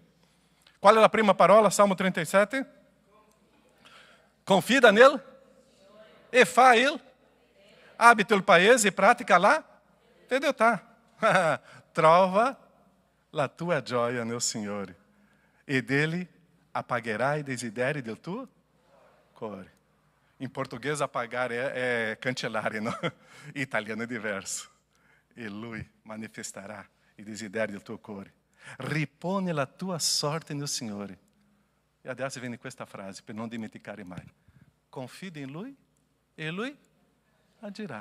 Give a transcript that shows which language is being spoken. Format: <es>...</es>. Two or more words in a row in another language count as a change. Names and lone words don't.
<it>Qual è la prima parola, Salmo 37? Confida nel e fa il abita il paese e pratica la fedeltà. Trova la tua gioia nel Signore e dele apagherai i desideri del tuo cuore. In português apagar é cancellare, no? In italiano è diverso. E Lui manifestará i desideri del tuo cuore. Ripone la tua sorte nel Signore. E adesso viene questa frase, per non dimenticare mai. Confida in Lui e Lui agirà.</it>